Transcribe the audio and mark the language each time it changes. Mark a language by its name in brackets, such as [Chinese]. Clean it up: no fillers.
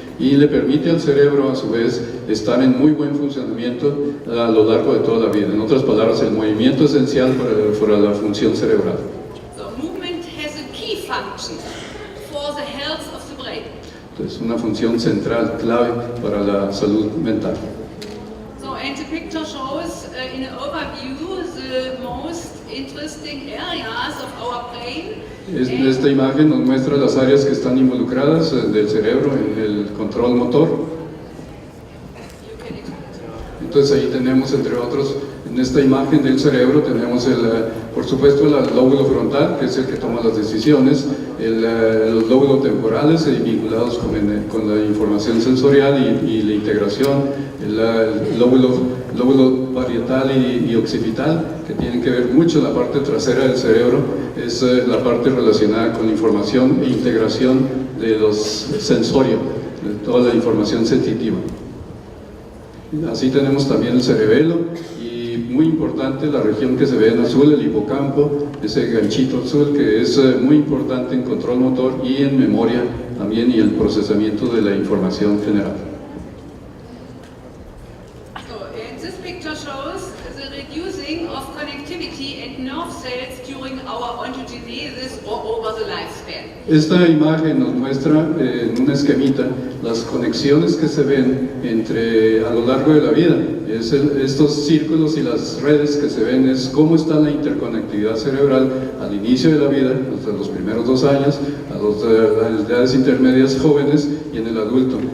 [Spanish] Y le permite al cerebro, a su vez, estar en muy buen funcionamiento a lo largo de toda la vida. En otras palabras, el movimiento es esencial para la función cerebral. [English] So movement has a key function for the health of the brain. [Spanish] Entonces, una función central, clave para la salud mental. [English] So, and the picture shows in an overview the most interesting areas of our brain. [Spanish] Esta imagen nos muestra las áreas que están involucradas del cerebro en el control motor. Entonces ahí tenemos, entre otros, en esta imagen del cerebro tenemos, por supuesto, el lóbulo frontal, que es el que toma las decisiones, los lóbulos temporales vinculados con la información sensorial y la integración, el lóbulo parietal y occipital, que tienen que ver mucho la parte trasera del cerebro, es la parte relacionada con la información e integración de los sensorios, de toda la información sensitiva. Así tenemos también el cerebelo y muy importante la región que se ve en azul, el hipocampo, ese ganchito azul que es muy importante en control motor y en memoria también y el procesamiento de la información general. [English] So, and this picture shows the reducing of connectivity and nerve cells during our ontogenesis or over the lifespan. [Spanish] Esta imagen nos muestra en una esquemita las conexiones que se ven a lo largo de la vida. Estos círculos y las redes que se ven es cómo está la interconectividad cerebral al inicio de la vida, hasta los primeros 2 años, a las edades intermedias jóvenes y en el adulto.